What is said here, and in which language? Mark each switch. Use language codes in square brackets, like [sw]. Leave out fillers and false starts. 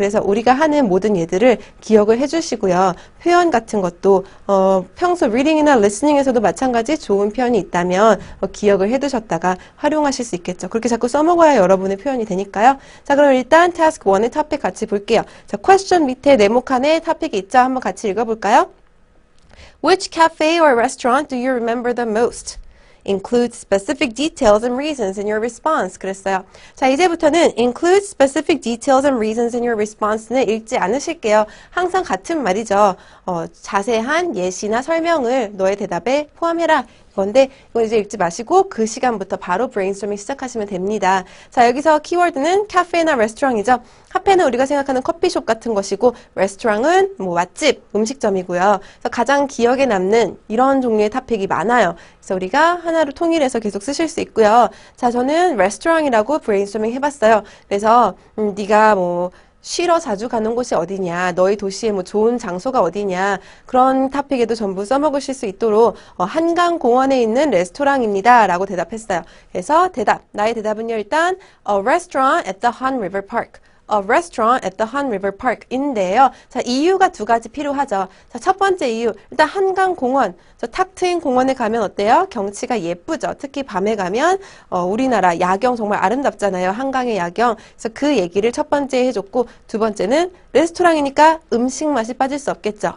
[ko] 그래서 우리가 하는 모든 예들을 기억을 해주시고요. 표현 같은 것도 평소 리딩이나 리스닝에서도 마찬가지 좋은 표현이 있다면 기억을 해두셨다가 활용하실 수 있겠죠. 그렇게 자꾸 써먹어야 여러분의 표현이 되니까요. 자, 그럼 일단 task 1의 토픽 같이 볼게요. 자, question 밑에 네모칸에 토픽이 있죠. 한번 같이 읽어볼까요? [en] Which cafe or restaurant do you remember the most? Include specific details and reasons in your response. [ko] 그랬어요. 자, 이제부터는 [en] include specific details and reasons in your response는 [ko] 읽지 않으실게요. 항상 같은 말이죠. 자세한 예시나 설명을 너의 대답에 포함해라. 건데 이건 이제 읽지 마시고 그 시간부터 바로 브레인스토밍 시작하시면 됩니다. 자, 여기서 키워드는 카페나 레스토랑이죠. 카페는 우리가 생각하는 커피숍 같은 것이고 레스토랑은 뭐 맛집, 음식점이고요. 그래서 가장 기억에 남는 이런 종류의 토픽이 많아요. 그래서 우리가 하나로 통일해서 계속 쓰실 수 있고요. 자, 저는 레스토랑이라고 브레인스토밍 해봤어요. 그래서 네가 뭐 쉬러 자주 가는 곳이 어디냐, 너희 도시에 뭐 좋은 장소가 어디냐, 그런 토픽에도 전부 써먹으실 수 있도록 한강공원에 있는 레스토랑입니다 라고 대답했어요. 그래서 나의 대답은요, 일단 [en] A restaurant at the Han River Park. A restaurant at the Han River Park인데요. [ko] 자, 이유가 2가지 필요하죠. 자, 첫 번째 이유. 일단 한강공원. 탁 트인 공원에 가면 어때요? 경치가 예쁘죠. 특히 밤에 가면 우리나라 야경 정말 아름답잖아요. 한강의 야경. 그래서 그 얘기를 첫 번째 해줬고 두 번째는 레스토랑이니까 음식 맛이 빠질 수 없겠죠.